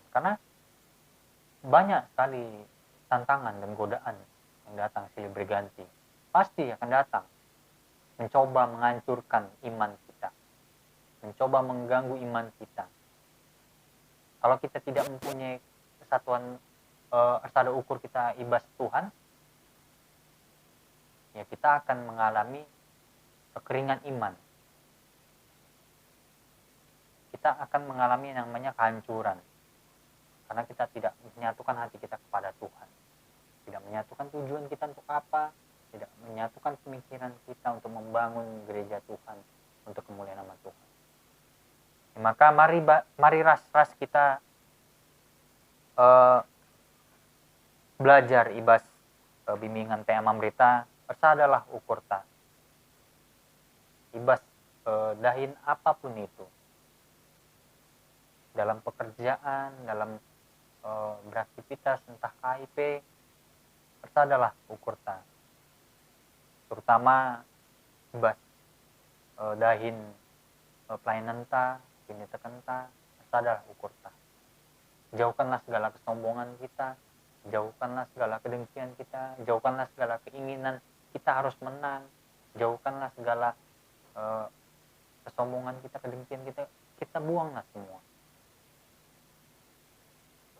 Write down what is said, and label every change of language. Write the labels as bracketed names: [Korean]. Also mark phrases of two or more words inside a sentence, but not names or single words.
[Indonesian] Karena banyak sekali tantangan dan godaan yang datang silih berganti. Pasti akan datang, mencoba menghancurkan iman kita, mencoba mengganggu iman kita. Kalau kita tidak mempunyai kesatuan [Batak Karo] asada ukur kita ibas Tuhan, [Indonesian] ya kita akan mengalami kekeringan iman. Kita akan mengalami yang namanya kehancuran. Karena kita tidak menyatukan hati kita kepada Tuhan. Tidak menyatukan tujuan kita untuk apa, tidak menyatukan pemikiran kita untuk membangun gereja Tuhan, untuk kemuliaan nama Tuhan. Maka mari ras kita belajar ibas bimbingan PA Mamrita, [Batak Karo] adalah ukur ta. Ibas dahin [Indonesian] apapun itu. Dalam pekerjaan, dalam beraktivitas, entah KIP, [Batak Karo] adalah ukur ta. Terutama ibas dahin [Indonesian] pelayanan ta, [Batak Karo] ini tekan ta, adalah ukur ta. [Indonesian] Jauhkanlah segala kesombongan kita, jauhkanlah segala kedengkian kita, jauhkanlah segala keinginan kita harus menang, jauhkanlah segala kesombongan kita, kedengkian kita buanglah semua.